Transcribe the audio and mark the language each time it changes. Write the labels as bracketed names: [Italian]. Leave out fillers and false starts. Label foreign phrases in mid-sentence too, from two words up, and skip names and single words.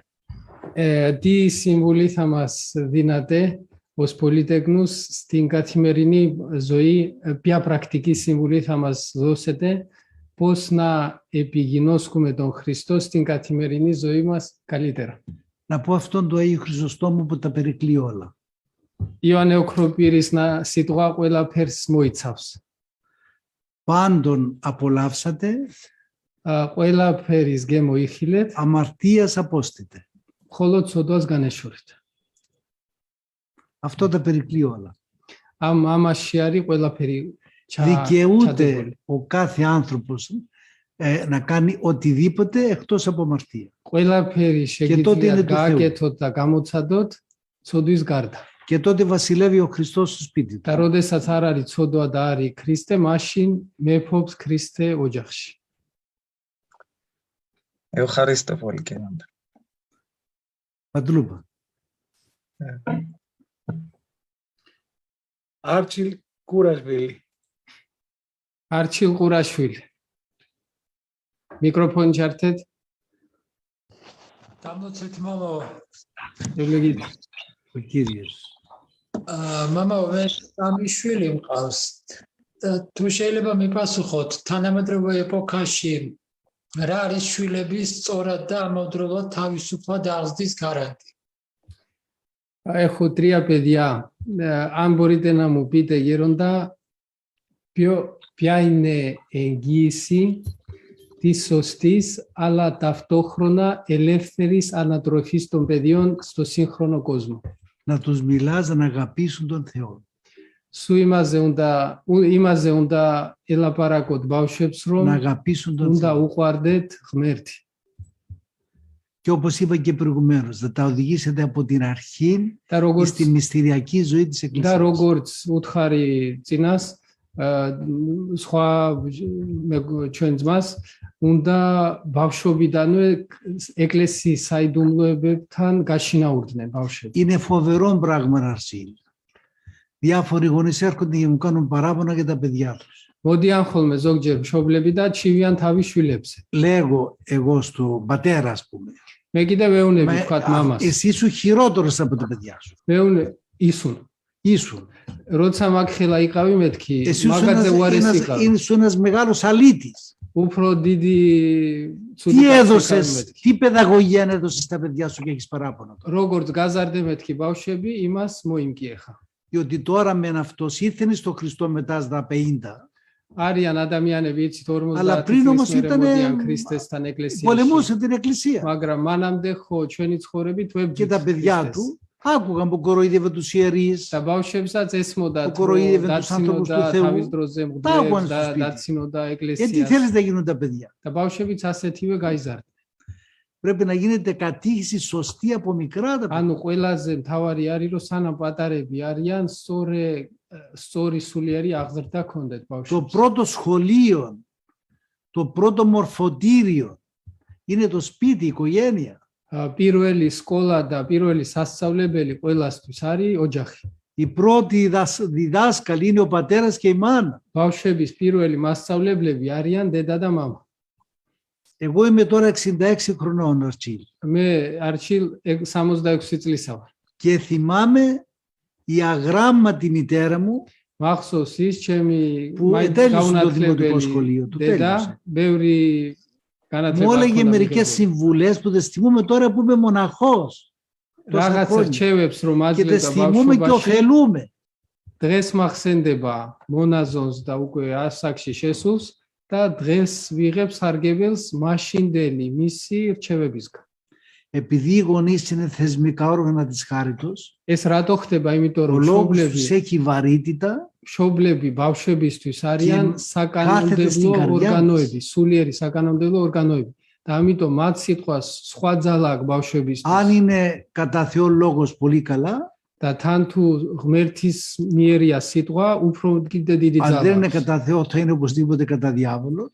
[Greek] Τι συμβουλή θα μας δίνατε ως πολυτέχνους στην καθημερινή ζωή, ποια πρακτική συμβουλή θα μας δώσετε, πώς να επιγινώσκουμε τον Χριστό στην καθημερινή ζωή μας καλύτερα. Να πω αυτόν του Αγίου Χρυσοστόμου που τα περικλεί όλα. [Georgian] ივანე ოქროპირის სიტყვა ყველაფერს მოიცავს. [Greek] Πάντων απολαύσατε, [Georgian] ყველაფერის გემოიხილეთ, [Greek] αμαρτίας απόστητε. [Georgian] მხოლოდ ცოდვას განეშორეთ. [Greek] Αυτό τα περικλεί όλα. [Georgian] ამაში არის ყველაფერი [Greek] Δικαιούται ο κάθε άνθρωπος να κάνει οτιδήποτε εκτός από αμαρτία. [Georgian] ყველაფერი [Greek] τότε είναι [Georgian] შეგიძლიათ [Greek] του Θεού. [Georgian] გააკეთოთ და გამოცადოთ ცოდვის გარდა. [Greek] Και τότε βασιλεύει ο Χριστός στο σπίτι [Georgian] და [Greek] του. [Georgian] როდესაც არ არის ცოდვა და არის ქრისტე, მაშინ მეფობს ქრისტე ოჯახში. [Greek] Ευχαριστώ πολύ κύριε Άντρα. Παντλούπα. [Georgian] Archil Kurashvili. არჩილ ყურაშვილი. მიკროფონი ჩართეთ. დამოცეთ მამა ევლეგი [Greek] Ο Κύριος. [Georgian] მამა მე სამი შვილი მყავს და თუ შეიძლება მიპასუხოთ თანამედროვე ეპოქაში რა არის შვილების სწორად და ამავდროულად თავისუფლად აღზრდის გარანტი [Greek] Έχω τρία παιδιά. Αν μπορείτε να μου πείτε γέροντα ποια είναι εγγύηση της σωστής αλλά ταυτόχρονα ελεύθερης ανατροφής των παιδιών στο σύγχρονο κόσμο. Να τους μιλάς να αγαπήσουν τον Θεό. [Georgian] Σου იმაზე უნდა ელაპარაკოთ ბავშვებს, რომ [Greek] Να αγαπήσουν τον [Georgian] უნდა [Greek] Θεό. [Georgian] უყვარდეთ ღმერთი. [Greek] Και όπως είπα και προηγουμένως, θα τα οδηγήσετε από την αρχή [Georgian] და როგორც [Greek] στη μυστηριακή ζωή της [Georgian] და [Greek] Εκκλησίας. [Georgian] როგორც უთხარი წინას სხვა ჩვენ ძმას უნდა ბავშვობიდანვე ეკლესიის საიდუმლოებებთან გაშინაურდნენ ბავშვები. [Greek] Είναι φοβερό πράγμα, Αρσίλ. Διάφοροι γονείς έρχονται και μου κάνουν παράπονα για τα παιδιά τους. [Georgian] მოდიან ხოლმე ზოგჯერ მშობლები და ჩივიან თავის შვილებზე. [Greek] Λέγω εγώ στον πατέρα, ας πούμε. [Georgian] მე კიდე ვეუნები ვთქვათ მამას. [Greek] Εσύ είσαι χειρότερος από τα παιδιά σου. [Georgian] მეუნე ისუნ. [Greek] Ήσουν. [Georgian] როცა მაგხელა იყავი მეთქი, [Greek] Εσύ [Georgian] მაგაზე უარესი იყავი. [Greek] είσαι ένας μεγάλος αλήτης. [Georgian] უფრო დიდი [Greek] Τι έδωσες, τι παιδαγωγία έδωσες στα παιδιά σου και έχεις παράπονα τώρα. [Georgian] როგორც გაზარდე მეთქი ბავშვები, იმას მოიმკიეხა. [Greek] Διότι τώρα με αυτός ήθελε στο Χριστό μετά στα 50. [Georgian] არიან ადამიანები იცით 40 [Greek] Αλλά πριν όμως [Georgian] წლის მერე [Greek] ήταν [Georgian] მოდიან ქრისტესთან ეკლესიაში. [Greek] πολεμούσε την εκκλησία. [Georgian] მაგრამ მანამდე ხო ჩვენი ცხოვრებით [Greek] Και [Georgian] ვებდით [Greek] τα παιδιά του άκουγαν που κοροϊδεύε τους ιερείς. [Georgian] და ბავშვებსაც ესმოდათ [Greek] που κοροϊδεύε τους ανθρώπους [Georgian] დაცინოდა [Greek] του Θεού. [Georgian] თავის დროზე [Greek] Τα άκουγαν [Georgian] მღვდლებს [Greek] στο [Georgian] და [Greek] σπίτι. [Georgian] დაცინოდა [Greek] Γιατί [Georgian] ეკლესიას [Greek] θέλεις να γίνουν τα παιδιά. [Georgian] და ბავშვებიც ასეთივე გაიზარდა. [Greek] Πρέπει να γίνεται κατήχηση σωστή από μικρά τα παιδιά. [Georgian] ანუ ყველაზე მთავარი არის რომ სანამ პატარები არიან სწორი სულიერი აღზრდა ქონდეთ [Greek] Το [Georgian] ბავშვებს. [Greek] πρώτο σχολείο, το πρώτο μορφωτήριο είναι το σπίτι, η οικογένεια. [Georgian] პირველი სკოლა და პირველი სასწავლებელი ყველასთვის არის ოჯახი. [Greek] Η πρώτη διδάσκαλη είναι ο πατέρας και η μάνα. [Georgian] ბავშვების პირველი მასწავლებლები არიან დედა და მამა. [Greek] Εγώ είμαι τώρα 66 χρονών, Αρτσίλ. [Georgian] მე არჩილ 66 წლისა ვარ. [Greek] Και θυμάμαι η αγράμματη μητέρα μου [Georgian] მახსოვს ის ჩემი [Greek] που τέλειωσε το δημοτικό σχολείο του. [Georgian] დედა [Greek] Τέλειωσε. [Georgian] ბევრი განათლება [Greek] Μου έλεγε [Georgian] ჰქონდა [Greek] μερικές [Georgian] მიღებული. [Greek] συμβουλές που δεν θυμούμαι τώρα που είμαι μοναχός. Τόσα [Georgian] რაღაცა [Greek] χρόνια. [Georgian] რჩევებს რომ [Greek] Και δεν [Georgian] აძლევდა [Greek] θυμούμαι και [Georgian] ბავშვობაში [Greek] ωφελούμε. [Georgian] დღეს მახსენდება მონაზონს და უკვე ასაკში შესულს და დღეს ვიღებს სარგებელს მაშინდელი მისი რჩევებისგან. [Greek] Επειδή οι γονείς είναι θεσμικά όργανα της χάριτος, [Georgian] ეს რატო ხდება? იმიტომ [Greek] ο [Georgian] რომ [Greek] λόγος τους έχει βαρύτητα [Georgian] მშობლები ბავშვებისთვის არიან [Greek] κάθεται στην [Georgian] საკანონმდებლო [Greek] καρδιά [Georgian] ორგანოები, სულიერი საკანონმდებლო ორგანოები. და ამიტომ მათ სიტყვას სხვა ძალა აქვს ბავშვებისთვის. [Greek] αν είναι κατά Θεό λόγος πολύ καλά, [Georgian] და თან თუ ღმერთის მიერია სიტყვა, უფრო კიდე დიდი [Greek] αν δεν [Georgian] ძალა [Greek] είναι [Georgian] აქვს. [Greek] κατά Θεό θα είναι οπωσδήποτε κατά διάβολο